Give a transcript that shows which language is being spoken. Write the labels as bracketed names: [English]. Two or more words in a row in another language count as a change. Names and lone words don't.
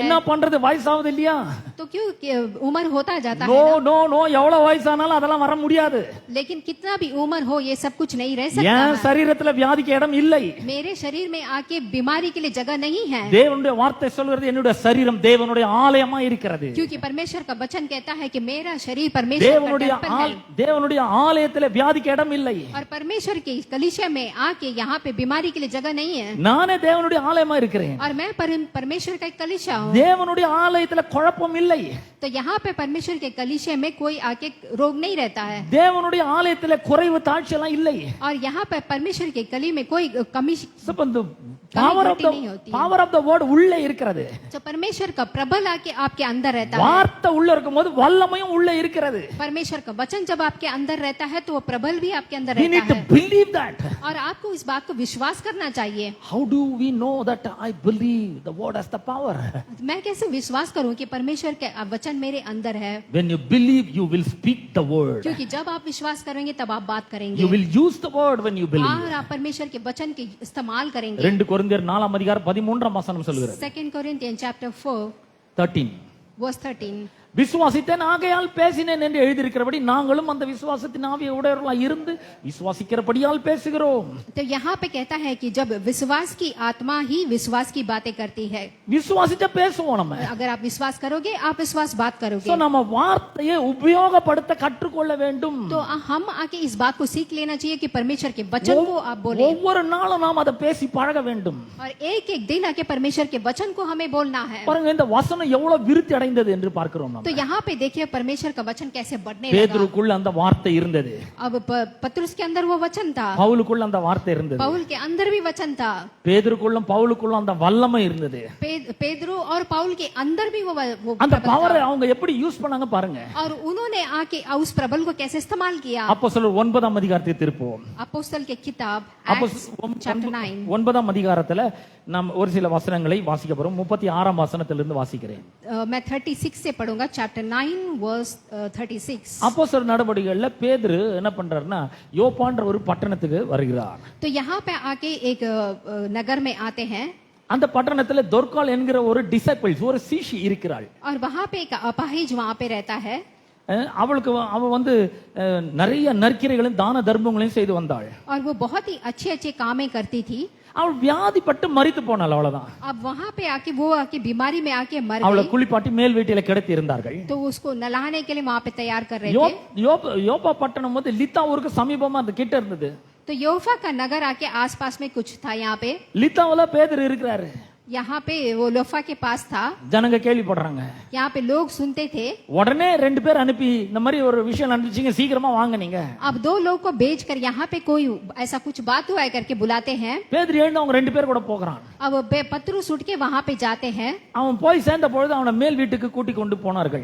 [Tamil] என்ன பண்றது, வயசாகுது இல்லையா? [Hindi] तो क्यों उम्र होता जाता [Tamil] நோ [Hindi] है ना? [English] no no [Tamil] எவ்வளவு வயசானாலும் அதெல்லாம் வர முடியாது. [Hindi] लेकिन कितना भी उम्र हो ये सब कुछ नहीं रह सकता [Tamil] என் [Hindi] है। [Tamil] சரீரத்துல வியாதிக்கு இடம் இல்லை. [Hindi] मेरे शरीर में आके बीमारी के लिए जगह नहीं है, [Tamil] தேவனுடைய வார்த்தை சொல்கிறது என்னுடைய சரீரம் தேவனுடைய ஆலயமா இருக்கிறது. [Hindi] क्योंकि परमेश्वर का वचन कहता है कि मेरा शरीर परमेश्वर का टेम्पल है [Tamil] தேவனுடைய ஆலயத்திலே வியாதிக்கு இடம் இல்லை. [Hindi] और परमेश्वर के कलीसिया में आके यहाँ पे बीमारी के लिए जगह नहीं है। [Tamil] நானே தேவனுடைய ஆலயமா இருக்கிறேன். [Hindi] और मैं परमेश्वर का एक कलीसिया हूँ, [Tamil] தேவனுடைய ஆலயத்துல குழப்பம் இல்லை. [Hindi] तो यहाँ पे परमेश्वर के कलीसिया में कोई आके रोग नहीं रहता है। [Tamil] தேவனுடைய ஆலயத்துல குறைவு தாழ்ச்சி எல்லாம் இல்லை. [Hindi] और यहाँ पे परमेश्वर के कली में कोई कमी [English] power of the word [Tamil] உள்ளே இருக்கிறது. [Hindi] तो परमेश्वर का प्रबल आके आपके अंदर रहता है। [Tamil] வார்த்தை உள்ள இருக்கும்போது வல்லமையும் உள்ளே இருக்கிறது. [Hindi] परमेश्वर का वचन जब आपके अंदर रहता है तो वो प्रबल भी आपके अंदर [English] We need [Hindi] रहता [English] to [Hindi] है। [English] believe that. [Hindi] और आपको इस बात को विश्वास करना चाहिए। [English] How do we know that I believe the word has the power? [Hindi] मैं कैसे विश्वास करूं कि परमेश्वर के वचन मेरे अंदर है? [English] When you believe, you will speak the word. [Hindi] क्योंकि जब आप विश्वास करेंगे तब आप बात करेंगे [English] You will use the word when you believe. [Hindi] और आप परमेश्वर के वचन के इस्तेमाल करेंगे। [Tamil] 2 கொரிந்தியர் 4 அதிகாரம் 13 வசனம் சொல்கிறது. [English] 2 Corinthians chapter 4 13 verse 13 [Tamil] விசுவாசித்தேன் ஆகையால் பேசினேன் என்று எழுதியிருக்கிறபடி நாங்களும் அந்த விசுவாசத்தின் ஆவியை உடையவர்களாய் இருந்து விசுவாசிக்கிறபடியால் பேசுகிறோம். [Hindi] तो यहाँ पे कहता है कि जब विश्वास की आत्मा ही विश्वास की बातें करती है, [Tamil] விசுவாசிச்ச பேசுவோம் நம்ம. [Hindi] अगर आप विश्वास करोगे आप विश्वास बात करोगे। [Tamil] சோ நம்ம வார்த்தையை உபயோகப்படுத்த கற்றுக்கொள்ள வேண்டும். [Hindi] तो हम आके इस बात को सीख लेना चाहिए कि परमेश्वर के वचन को आप बोले [Tamil] ஒவ்வொரு நாளும் நாம் அதை பேசி பழக வேண்டும். [Hindi] और एक एक दिन आके परमेश्वर के वचन को हमें बोलना है। [Tamil] பாருங்க இந்த வசனம் எவ்வளவு விருத்தி அடைந்தது என்று பார்க்கிறோம். [Hindi] तो यहाँ पे देखिए परमेश्वर का वचन कैसे बढ़ने लगा। [Tamil] பேதுருக்குள்ள அந்த வார்த்தை இருந்தது, [Hindi] अब पतरस के अंदर वो वचन था, [Tamil] பவுலுக்குள்ள அந்த வார்த்தை இருந்தது, [Hindi] पौल के अंदर भी वचन था, [Tamil] பேதுருக்குள்ளும் பவுலுக்குள்ளும் அந்த வல்லமை இருந்தது. [Hindi] पेदरू और पौल के अंदर भी वो [Tamil] அந்த பவரை அவங்க எப்படி யூஸ் பண்ணாங்க பாருங்க. [Hindi] और उन्होंने आके उस प्रबल को कैसे इस्तेमाल किया। [Tamil] அப்போஸ்தலர் 9ஆம் அதிகாரத்துக்கு திருப்புவோம். [Hindi] அப்போஸ்தல के किताब chapter 9 [Tamil] 9ஆம் அதிகாரத்துல நாம் ஒரு சில வசனங்களை வாசிக்க போறோம். 36ஆம் வசனத்திலிருந்து வாசிக்கிறேன். [Hindi] मैं 36 से पढ़ूंगा, [English] chapter 9 verse 36। [Tamil] அப்போஸ்தலர் நடவடிக்கைகள்ல பேதுரு என்ன பண்றாருன்னா யோப்பான்ற ஒரு பட்டணத்துக்கு வருகிறார். [Hindi] तो यहाँ पे आके एक नगर में आते हैं, [Tamil] அந்த பட்டணத்துல தொர்கால் என்கிற ஒரு டிசைபிள்ஸ் ஒரு சீஷி இருக்கிறாள். [Hindi] और वहाँ पे एक अपाहिज वहाँ पे रहता है। [Tamil] அவளுக்கு அவ வந்து நிறைய நற்கிரைகளையும் தான தர்மங்களையும் செய்து வந்தாள். [Hindi] और वो बहुत ही अच्छे अच्छे कामें करती थी। [Tamil] அவள் வியாதிப்பட்டு மரித்து போனாள், அவ்வளவுதான். [Hindi] अब वहाँ पे आके वो आके बीमारी में आके मर [Tamil] அவளை [Hindi] गई। [Tamil] குளிப்பாட்டி மேல் வீட்டில கிடத்தி இருந்தார்கள். [Hindi] तो उसको नहलाने के लिए वहाँ पे तैयार कर रहे थे। [Tamil] யோப்பா பட்டணம் வந்து லித்தா ஊருக்கு சமீபமா அந்த கிட்ட இருந்தது. [Hindi] तो योफा का नगर आके आसपास में कुछ था। यहाँ पे [Tamil] லித்தாவுல பேதுரு இருக்கிறாரு. [Hindi] यहाँ पे वो लोफा के पास था। [Tamil] ஜனங்க கேள்விப்படுறாங்க. [Hindi] यहाँ पे लोग सुनते थे। [Tamil] உடனே 2 பேர் அனுப்பி இந்த மாதிரி ஒரு விஷயம் நடந்துச்சுங்க, சீக்கிரமா வாங்க நீங்க. [Hindi] अब 2 लोग को भेज कर यहाँ पे कोई ऐसा कुछ बात हुआ है करके बुलाते हैं। [Tamil] பேதுரு எழுந்து அவங்க 2 பேர் கூட போகிறான். [Hindi] अब पतरस उठ के वहाँ पे जाते हैं। [Tamil] அவன் போய் சேர்ந்த பொழுது அவனை மேல் வீட்டுக்கு கூட்டி கொண்டு போனார்கள்.